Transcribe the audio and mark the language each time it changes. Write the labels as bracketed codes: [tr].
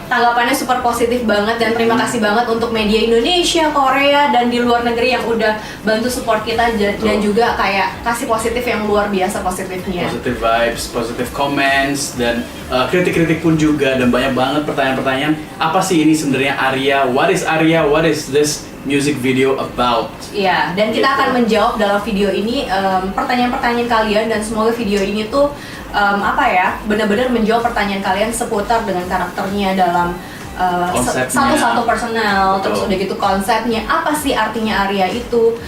[id] Tanggapannya super positif banget dan terima kasih banget untuk media Indonesia, Korea dan di luar negeri yang udah bantu support kita dan juga kayak kasih positif yang luar biasa positifnya. [en] Positive vibes, positive comments [id] dan kritik-kritik pun juga dan banyak banget pertanyaan-pertanyaan. Apa sih ini sebenarnya Arya? [en] What is Arya? What is this music video about? [id] Iya, dan kita akan menjawab dalam video ini pertanyaan-pertanyaan kalian dan semoga video ini tuh benar-benar menjawab pertanyaan kalian seputar dengan karakternya dalam satu-satu personal, terus udah gitu konsepnya, apa sih artinya Arya itu.